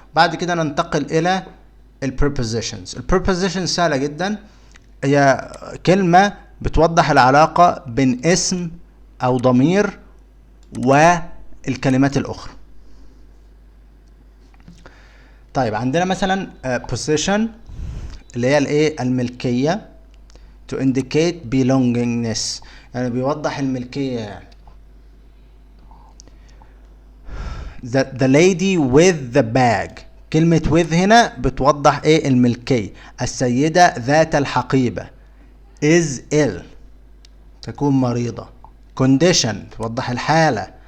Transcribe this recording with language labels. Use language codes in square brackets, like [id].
[ar] بعد كده ننتقل إلى الprepositions. الprepositions سهلة جدا، هي كلمة بتوضح العلاقة بين اسم أو ضمير والكلمات الأخرى. طيب عندنا مثلا possession اللي هي الملكية، [en] to indicate belongingness، [ar] يعني بيوضح الملكية. يعني [en] the lady with the bag، [ar] كلمة [en] with [ar] هنا بتوضح الملكية. السيدة ذات الحقيبة [en] is ill، [ar] تكون مريضة. condition توضح الحالة.